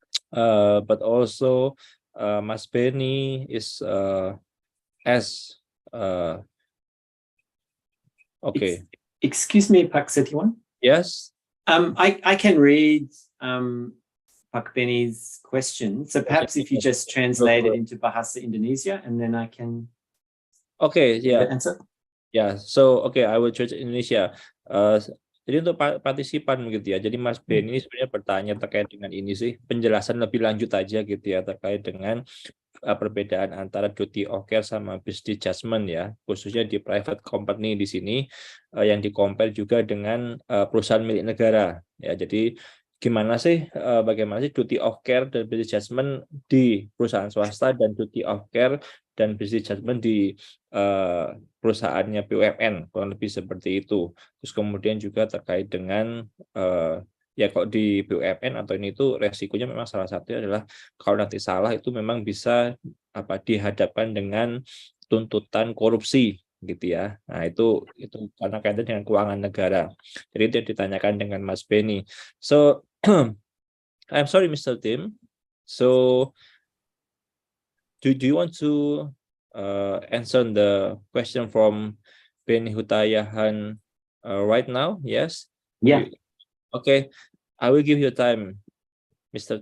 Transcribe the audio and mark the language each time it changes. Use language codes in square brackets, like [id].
[en] But also, Mas Benny is as okay. Excuse me, Pak Setiawan. Yes. I can read Pak Benny's question. So perhaps if you just translate it into Bahasa Indonesia, and then I can answer. Yeah, so okay, I will choose Indonesia. [id] Jadi untuk partisipan gitu ya. Jadi Mas Ben ini sebenarnya bertanya terkait dengan ini sih, penjelasan lebih lanjut aja gitu ya terkait dengan perbedaan antara duty of care sama business judgment ya, khususnya di private company di sini yang di-compare juga dengan perusahaan milik negara ya. Jadi bagaimana sih duty of care dan business judgment di perusahaan swasta dan duty of care dan business judgment di perusahaannya BUMN, kurang lebih seperti itu. Terus kemudian juga terkait dengan ya kalau di BUMN atau ini itu resikonya memang salah satunya adalah kalau nanti salah itu memang bisa dihadapkan dengan tuntutan korupsi gitu ya. Nah, itu karena kaitan dengan keuangan negara. Jadi itu yang ditanyakan dengan Mas Benny. [en] So I'm sorry Mr. Tim. So do you want to answer the question from Benny Hutayahan right now? Yes. Yeah. Okay, I will give you time, Mr.